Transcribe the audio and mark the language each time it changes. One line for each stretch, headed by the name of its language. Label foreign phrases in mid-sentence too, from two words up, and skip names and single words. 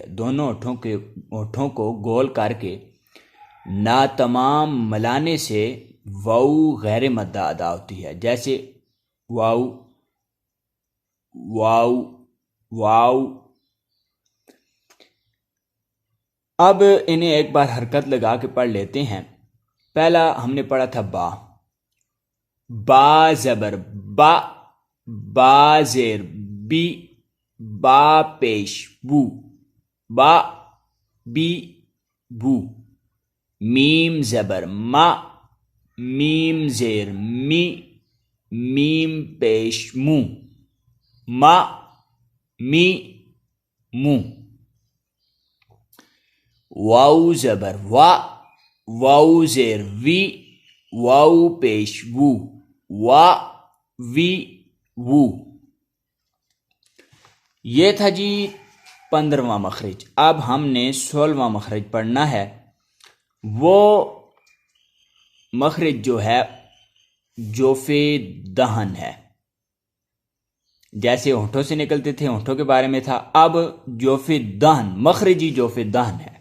Urdu: دونوں ہونٹوں کو گول کر کے نا تمام ملانے سے واو غیر مدہ ادا ہوتی ہے، جیسے واو واو واو۔ اب انہیں ایک بار حرکت لگا کے پڑھ لیتے ہیں۔ پہلا ہم نے پڑھا تھا با، با زبر با، با زیر بی، با پیش بو، با بی بو، میم زبر ما، میم زیر می، میم پیش مو، ما می مو، واو زبر وا، واو زیر وی، واو پیش وو، وا وی وو۔ یہ تھا جی 15واں مخرج۔ اب ہم نے 16واں مخرج پڑھنا ہے۔ وہ مخرج جو ہے جوف دہن ہے، جیسے ہونٹوں سے نکلتے تھے، ہونٹوں کے بارے میں تھا، اب جوف دہن، مخرجی جوف دہن ہے۔